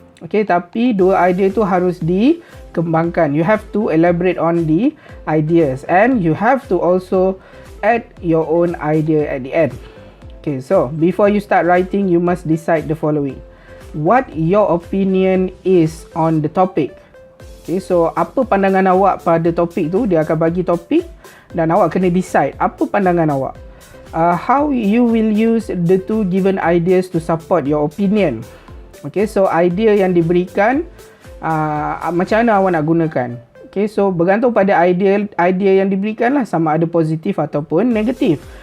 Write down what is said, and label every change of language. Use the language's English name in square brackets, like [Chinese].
[Malay] Okay, tapi dua idea tu harus dikembangkan. [English] You have to elaborate on the ideas and you have to also add your own idea at the end. Okay, so before you start writing, you must decide the following. What your opinion is on the topic. [Malay] Okay, so apa pandangan awak pada topik tu? Dia akan bagi topik dan awak kena decide apa pandangan awak. [English] How you will use the two given ideas to support your opinion. [Malay] Okay, so idea yang diberikan macam mana awak nak gunakan. Okay, so bergantung pada idea yang diberikan lah, sama ada positif ataupun negatif.